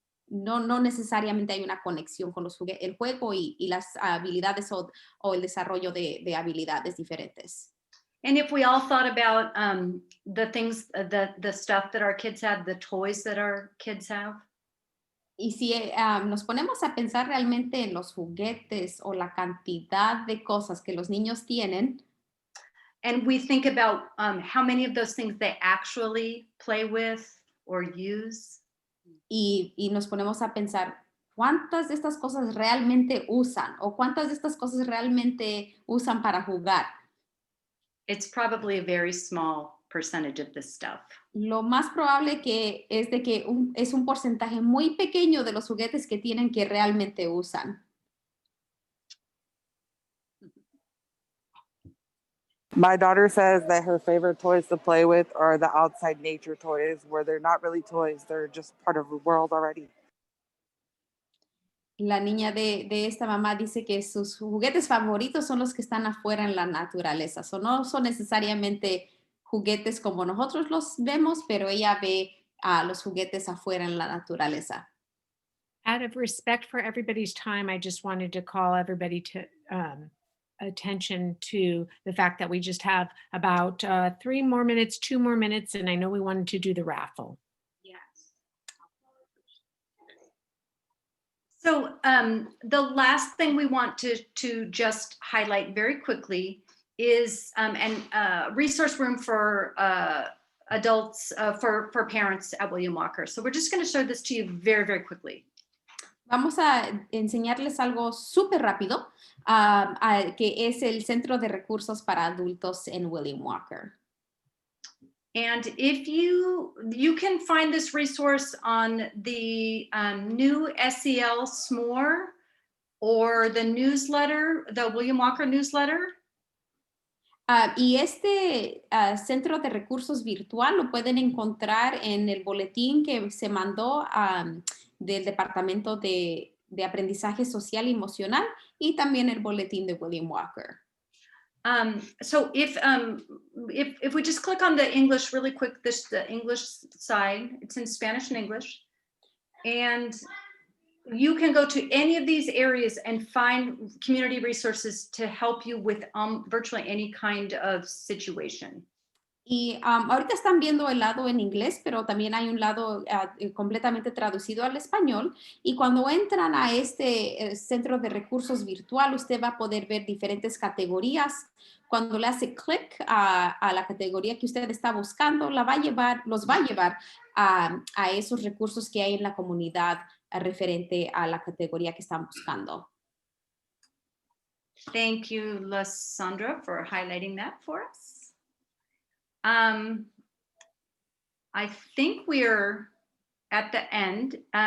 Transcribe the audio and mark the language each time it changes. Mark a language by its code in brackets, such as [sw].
[es] No necesariamente hay una conexión con el juego y las habilidades o el desarrollo de habilidades diferentes. [en] And if we all thought about the things, the stuff that our kids have, the toys that our kids have, [es] Y si nos ponemos a pensar realmente en los juguetes o la cantidad de cosas que los niños tienen, [en] and we think about how many of those things they actually play with or use, [es] y nos ponemos a pensar cuántas de estas cosas realmente usan o cuántas de estas cosas realmente usan para jugar. [en] it's probably a very small percentage of this stuff. [es] Lo más probable es de que es un porcentaje muy pequeño de los juguetes que tienen que realmente usan. [en] My daughter says that her favorite toys to play with are the outside nature toys, where they're not really toys, they're just part of the world already. [es] La niña de esta mamá dice que sus juguetes favoritos son los que están afuera en la naturaleza. No son necesariamente juguetes como nosotros los vemos, pero ella ve los juguetes afuera en la naturaleza. [en] Out of respect for everybody's time, I just wanted to call everybody to attention to the fact that we just have about 2 more minutes, and I know we wanted to do the raffle. So the last thing we want to just highlight very quickly is resource room for adults, for parents at William Walker. So we're just going to show this to you very, very quickly. [es] Vamos a enseñarles algo súper rápido, que es el Centro de Recursos para Adultos en William Walker. [en] And if you can find this resource on the new SEL SMORE or the newsletter, the William Walker newsletter. [es] Y este Centro de Recursos virtual lo pueden encontrar en el boletín que se mandó del Departamento de Aprendizaje Social y Emocional y también el boletín de William Walker. [en] So if we just click on the English really quick, the English side, it's in Spanish and English, and you can go to any of these areas and find community resources to help you with virtually any kind of situation. [es] Y ahorita están viendo el lado en inglés, pero también hay un lado completamente traducido al español. Y cuando entran a este centro de recursos virtual, usted va a poder ver diferentes categorías. Cuando le hace clic a la categoría que usted está buscando, los va a llevar a esos recursos que hay en la comunidad referente a la categoría que están buscando. [en] Thank you, Lysandra, for highlighting that for us. I think we're at the end.